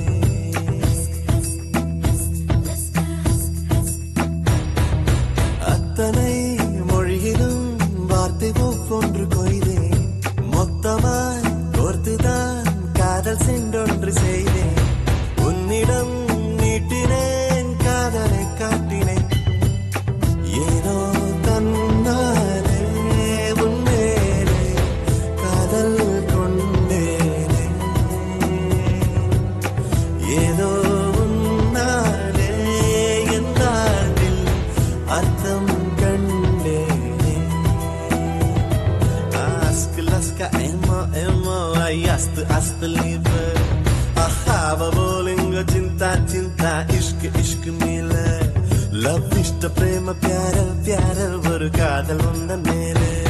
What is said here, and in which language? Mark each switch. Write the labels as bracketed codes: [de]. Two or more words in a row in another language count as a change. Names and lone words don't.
[ta] அத்தனை மொழியிலும் வார்த்தை ஒவ்வொன்று கொய்தேன் மொத்தமாய் கோர்த்துதான் காதல் சென்றொன்று செய்தேன் உன்னிடம் நீட்டினேன் காதலை காட்டினேன் ஏனோ தன்னாலே உன்மேலே காதல் கொண்டேனே ஏதோ உன்னாலே என் வாழ்வில் அர்த்தம் கண்டேனே Ask laska Emma Emma Ayast ast liebe Ahava bolinga [ms] cinta cinta [hi] ishq ishq [ta] mile Love ishta prema [hi] pyara pyara [ta] ஒரு காதல் வந்தன் மேலே